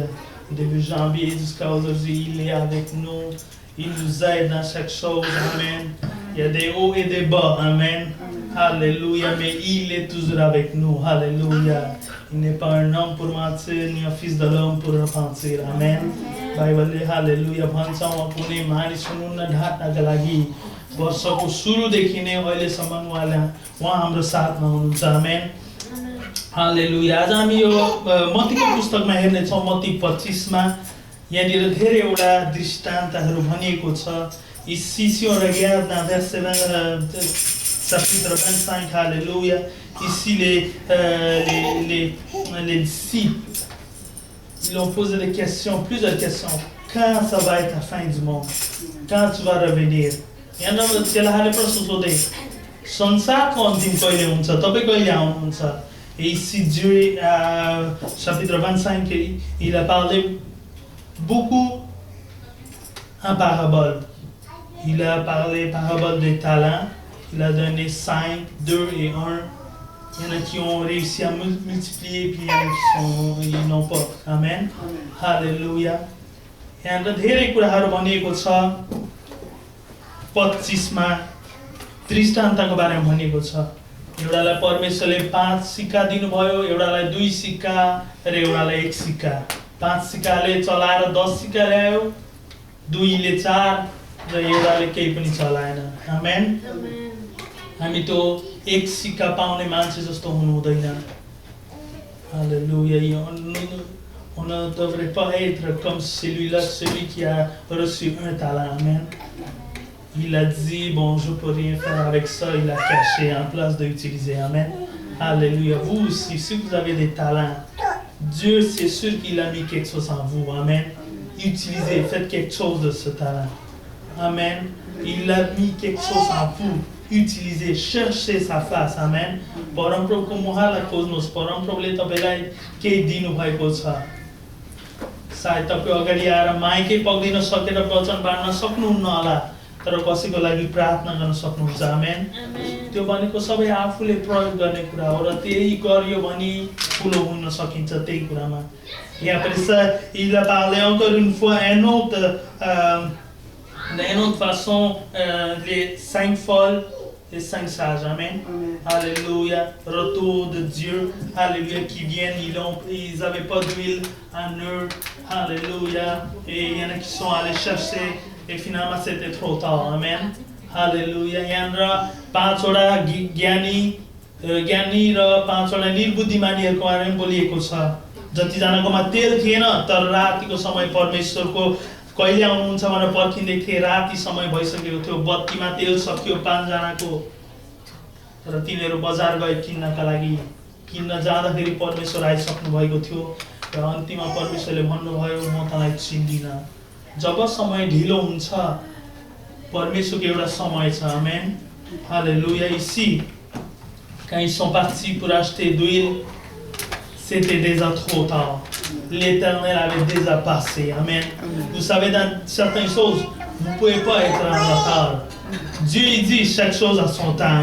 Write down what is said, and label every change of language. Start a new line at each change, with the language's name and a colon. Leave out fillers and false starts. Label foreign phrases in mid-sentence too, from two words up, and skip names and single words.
French: Depuis janvier jusqu'à aujourd'hui, il est avec nous. Il nous aide dans chaque chose. Amen. Il y a des hauts et des bas. Amen. Alléluia. Mais il est toujours avec nous. Alléluia. Il n'est pas un homme pour mentir, ni un fils de l'homme pour repentir. Amen. Bible, alléluia.
Nepali: भन्छौँ कुनै मानिसहरू न ढाट्नका लागि वर्षको सुरुदेखि नै अहिलेसम्म उहाँ हाम्रो साथमा हुनुहुन्छ। आमेन। हालेलुया। आज हामी यो मत्तीको पुस्तकमा हेर्नेछौँ, मत्ती 25 मा। यहाँनिर धेरैवटा दृष्टान्तहरू भनिएको छ।
French: Ici, si on regarde dans verset 20, chapitre 25, alléluia. Ici, les disciples, ils ont posé des questions, plusieurs questions. Quand ça va être la fin du monde? Quand tu vas revenir?
Nepali: यहाँ चेलाहरूले प्रश्न सोधे, संसारको अन्तिम कहिले हुन्छ? तपाईँ कहिले आउनुहुन्छ?
French: Et ici, Dieu, chapitre 25, il a parlé beaucoup en parabole. Il a parlé parabole des talents. Il a donné 5, 2 et 1. Il y en a qui ont réussi à multiplier, puis il y en a qui n'ont pas. Amen. Alléluia.
Nepali: यहाँ धेरै कुराहरू भनिएको छ। 25 मा दृष्टान्तको बारेमा भनिएको छ। एउटालाई परमेश्वरले 5 सिक्का दिनुभयो, एउटालाई 2 सिक्का र एउटालाई 1 सिक्का। 5 सिक्काले चलाएर 10 सिक्का ल्यायो, 2 ले 4 र एउटाले केही पनि चलाएन। आमेन। हामी त 1 सिक्का पाउने मान्छे जस्तो हुनु हुँदैन।
French: Alléluia. On ne devrait pas être comme celui-là, celui qui a reçu un talent. Amen. Il a dit, bon, je ne peux rien faire avec ça, il a caché en place d'utiliser. Amen. Alléluia. Vous aussi, si vous avez des talents, Dieu, c'est sûr qu'il a mis quelque chose en vous. Amen. Utilisez, faites quelque chose de ce talent. Amen. Il a mis quelque chose en vous. Utilisez, cherchez sa face. Amen.
Nepali: परमप्रभुको मुहारलाई खोज्नुहोस्। परमप्रभुले तपाईलाई केही दिनुभएको छ। सायद तपाईँ अगाडि आएर माइकै पक्दिन सकेर वचन बाँड्न सक्नुहुन्न होला, तर कसैको लागि प्रार्थना गर्न सक्नुहुन्छ। आमेन। त्यो भनेको सबै आफूले प्रयोग गर्ने कुरा हो र त्यही गरियो भने ठुलो हुन सकिन्छ त्यही कुरामा। यहाँ पनि
French: il a parlé encore une fois d'une autre façon, les 5 folles, les 5 sages. Amen. Alléluia. Retour de Dieu. Alléluia. Qui viennent, ils n'avaient pas d'huile en eux. Alléluia. Et il y en a qui sont allés chercher et finalement c'était trop tard. Amen. Alléluia.
Nepali: यहाँनिर 5 वटा ज्ञानी र 5 वटा निर्बुद्धिमानीहरूको बारेमा बोलिएको छ। जतिजनाकोमा तेल थिएन तर रातिको समय परमेश्वरको कहिले आउनुहुन्छ भनेर पर्खिँदै थिए। राति समय भइसकेको थियो, बत्तीमा तेल सकियो 5 जनाको। र तिनीहरू बजार गए किन्नका लागि। किन्न जाँदाखेरि परमेश्वर आइसक्नु भएको थियो र अन्तिममा परमेश्वरले भन्नुभयो, म तँलाई चिन्दिनँ। जब समय ढिलो हुन्छ, परमेश्वरको एउटा समय छ। आमेन। हालेलुया।
French: Ici, quand ils sont partis pour acheter d'huile, c'était déjà trop tard. L'Éternel avait déjà passé. Amen. Vous savez, dans certaines choses, vous ne pouvez pas être en retard. Dieu, il dit chaque chose à son temps.